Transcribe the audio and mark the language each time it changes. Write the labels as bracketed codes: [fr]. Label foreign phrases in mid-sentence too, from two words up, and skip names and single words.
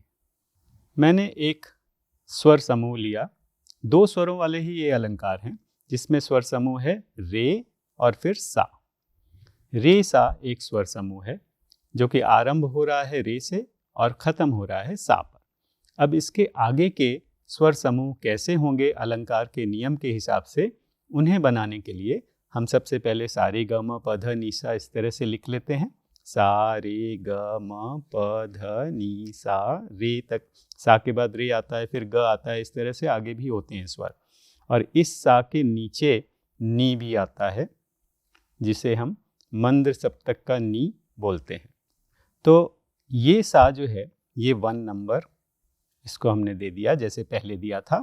[hi] मैंने एक स्वर समूह लिया, 2 स्वरों वाले ही ये अलंकार हैं, जिसमें स्वर समूह है रे और फिर सा। रे सा एक स्वर समूह है जो कि आरंभ हो रहा है रे से और खत्म हो रहा है सा पर। अब इसके आगे के स्वर समूह कैसे होंगे अलंकार के नियम के हिसाब से, उन्हें बनाने के लिए हम सबसे पहले सा रे ग म प ध नी सा इस तरह से लिख लेते हैं। सा रे ग म प ध नी सा, रे तक, सा के बाद रे आता है, फिर ग आता है, इस तरह से आगे भी होते हैं स्वर। और इस सा के नीचे नी भी आता है, जिसे हम मंद्र सप्तक का नी बोलते हैं। तो ये सा जो है ये 1 नंबर, इसको हमने दे दिया जैसे पहले दिया था।